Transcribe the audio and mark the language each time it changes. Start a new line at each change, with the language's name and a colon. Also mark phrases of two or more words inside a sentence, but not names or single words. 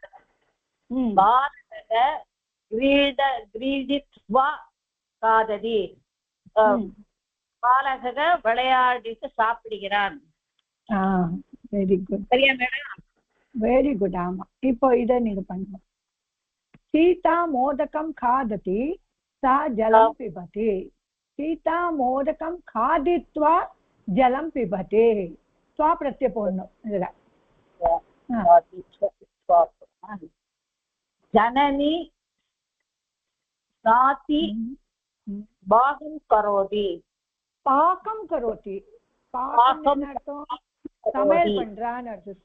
Sanskrit: बालकः क्रीडित्वा खादति.
Tamil: பாலகः விளையாடிட்டு சாப்பிடுகிறான்.
English: very good.
Tamil: சரியா மேடம்?
English: very good.
Tamil: ஆமா, இப்போ இதை நீங்க பண்ணுங்க.
Sanskrit: सीता मोदकं खादति, सा जलं पिबति. सीता मोदकं खादित्वा जलं पिबति. स्वा प्रत्यय
Tamil: போடணும் இதுல.
Sanskrit: जननी स्नाति पाकं करोति. पाकं करोति.
Tamil: பாகம் அர்த்தம் சமையல் பண்றான்னு அர்த்தம்.